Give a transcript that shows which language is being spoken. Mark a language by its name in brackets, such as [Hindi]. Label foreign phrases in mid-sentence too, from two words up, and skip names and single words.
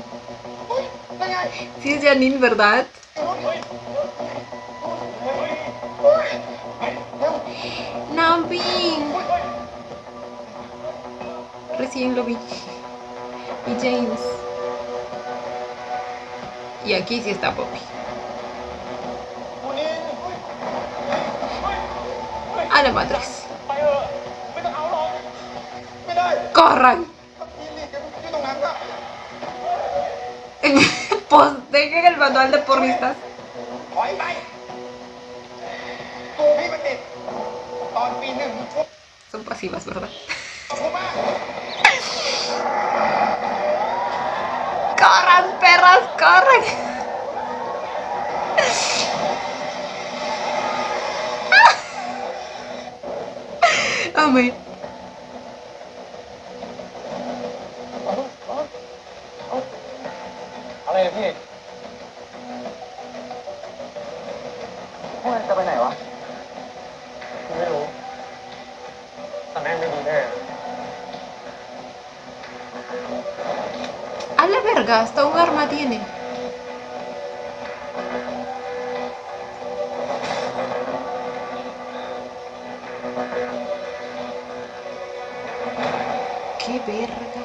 [Spanish] Sí es Janine, ¿verdad? Nambin. Recién lo vi. Y James. Y aquí sí está Poppy. A la madres. [Thai] ไปเถอะไม่ต้องเอาหรอกไม่ได้ [Spanish] ¡Corran! [Thai] ยืนหลีกกันที่ตรงนั้นก็ [Spanish] Pues dejen el manual de porristas. [Thai] ถอยไปตัวพี่มันติดตอนปีหนึ่งพวก [Spanish] Son pasivas, ¿verdad? [Thai] ผมมาก [Spanish] ¡Corran, perras! ¡Corran! Amé. [Thai] เอาเลยพี่พวกนั้นจะไปไหนวะไม่รู้แต่แม่งไม่ดีแน่ [Spanish] A la verga, hasta un arma tiene. ¡Qué verga!